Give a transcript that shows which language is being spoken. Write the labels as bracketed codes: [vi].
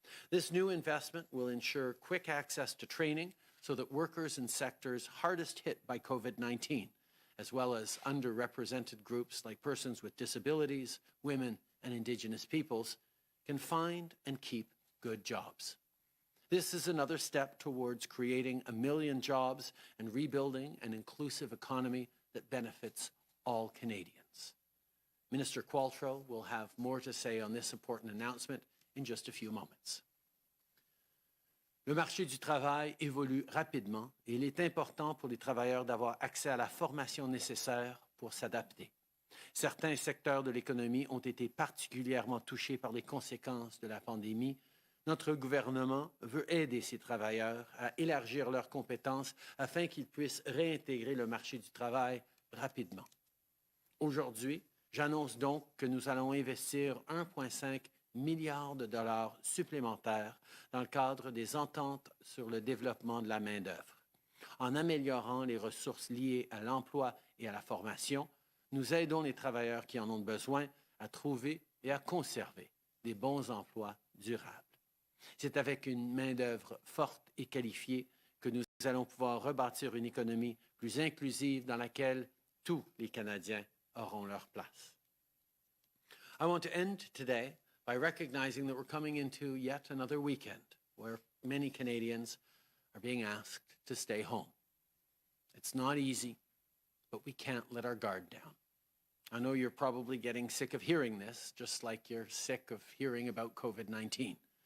[en] This new investment will ensure quick access to training so that workers in sectors hardest hit by COVID-19, as well as underrepresented groups like persons with disabilities, women, and Indigenous peoples, can find and keep good jobs. This is another step towards creating 1 million jobs and rebuilding an inclusive economy that benefits all Canadians. Minister Qualtrough will have more to say on this important announcement in just a few moments. [fr] Le marché du travail évolue rapidement et il est important pour les travailleurs d'avoir accès à la formation nécessaire pour s'adapter. Certains secteurs de l'économie ont été particulièrement touchés par les conséquences de la pandémie. Notre gouvernement veut aider ces travailleurs à élargir leurs compétences afin qu'ils puissent réintégrer le marché du travail rapidement. Aujourd'hui, j'annonce donc que nous allons investir 1,5 milliard de dollars supplémentaires dans le cadre des ententes sur le développement de la main-d'œuvre. En améliorant les ressources liées à l'emploi et à la formation, nous aidons les travailleurs qui en ont besoin à trouver et à conserver des bons emplois durables. C'est avec une main-d'œuvre forte et qualifiée que nous allons pouvoir rebâtir une économie plus inclusive dans laquelle tous les Canadiens auront leur place. [en] I want to end today by recognizing that we're coming into yet another weekend where many Canadians are being asked to stay home. It's not easy, but we can't let our guard down. I know you're probably getting sick of hearing this, just like you're sick of hearing about COVID-19.